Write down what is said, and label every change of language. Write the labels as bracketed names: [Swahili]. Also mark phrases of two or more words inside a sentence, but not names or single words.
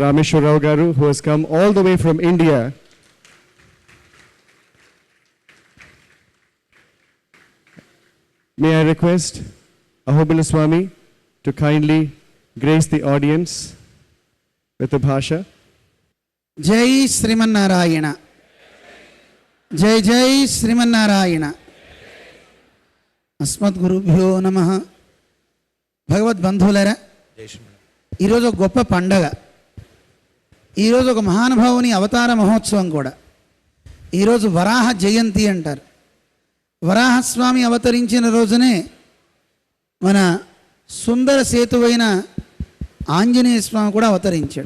[English] Rameshwar Rao Garu, who has come all the way from India. May I request Ahobila Swami to kindly grace the audience with the bhasha. [Sanskrit] जय श्रीमन् नारायण. जय जय श्रीमन् नारायण. अस्मद् गुरुभ्यो नमः. [Telugu] భగవద్ బంధులారా. ఈరోజు ఒక గొప్ప పండగ. ఈరోజు ఒక మహానుభావుని అవతార మహోత్సవం కూడా. ఈరోజు వరాహ జయంతి అంటారు. వరాహస్వామి అవతరించిన రోజునే మన సుందర సేతువైన ఆంజనేయ స్వామి కూడా అవతరించాడు.